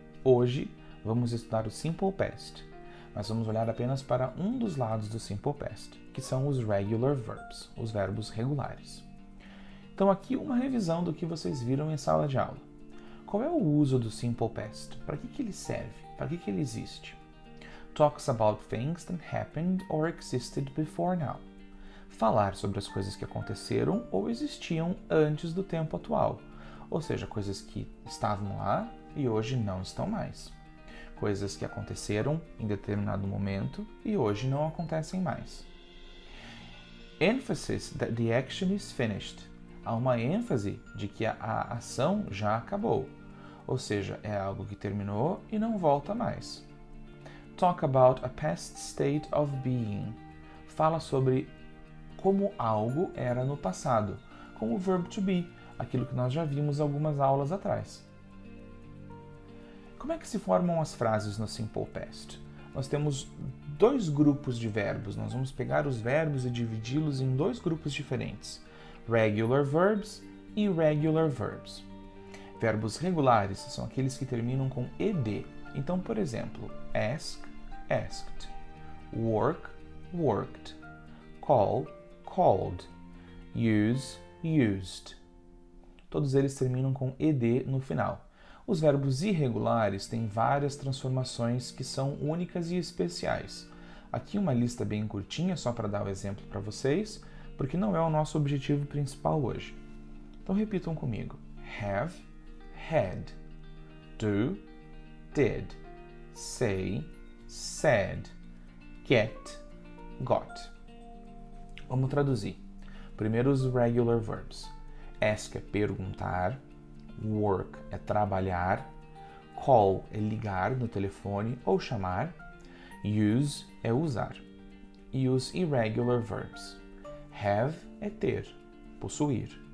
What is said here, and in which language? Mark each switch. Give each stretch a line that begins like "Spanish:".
Portuguese: Hoje vamos estudar o Simple Past, mas vamos olhar apenas para um dos lados do Simple Past, que são os Regular Verbs, os verbos regulares. Então aqui uma revisão do que vocês viram em sala de aula. Qual é o uso do Simple Past? Para que ele serve? Para que ele existe?
English: Talks about things that happened or existed before now.
Portuguese: Falar sobre as coisas que aconteceram ou existiam antes do tempo atual. Ou seja, coisas que estavam lá e hoje não estão mais. Coisas que aconteceram em determinado momento e hoje não acontecem mais.
English: Emphasis that the action is finished.
Portuguese: Há uma ênfase de que a ação já acabou. Ou seja, é algo que terminou e não volta mais.
English: Talk about a past state of being.
Portuguese: Fala sobre como algo era no passado, como o verb to be, aquilo que nós já vimos algumas aulas atrás. Como é que se formam as frases no Simple Past? Nós temos dois grupos de verbos. Nós vamos pegar os verbos e dividi-los em dois grupos diferentes. Regular verbs e irregular verbs. Verbos regulares são aqueles que terminam com ed. Então, por exemplo, ask, asked, work, worked, call, called, use, used. Todos eles terminam com ed no final. Os verbos irregulares têm várias transformações que são únicas e especiais. Aqui uma lista bem curtinha, só para dar o exemplo para vocês, porque não é o nosso objetivo principal hoje. Então repitam comigo.
English: Have, had, do, did, say, said, get, got.
Portuguese: Vamos traduzir. Primeiro os regular verbs. Ask é perguntar, work é trabalhar, call é ligar no telefone ou chamar, use é usar. E os irregular verbs. Have é ter, possuir.